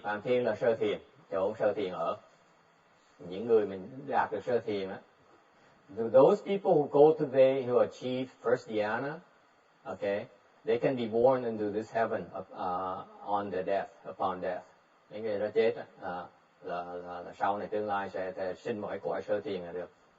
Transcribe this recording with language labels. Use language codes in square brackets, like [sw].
[vi] Phạm Thiên là sơ thiền, chỗ sơ thiền ở. Những người mình đạt được sơ thiền á. [en] Those people who go to there, who achieve first dhyana, okay, they can be born into this heaven on the death, upon death. [vi] Những người đó chết là sau này tương lai sẽ sinh một cái cõi sơ thiền là được.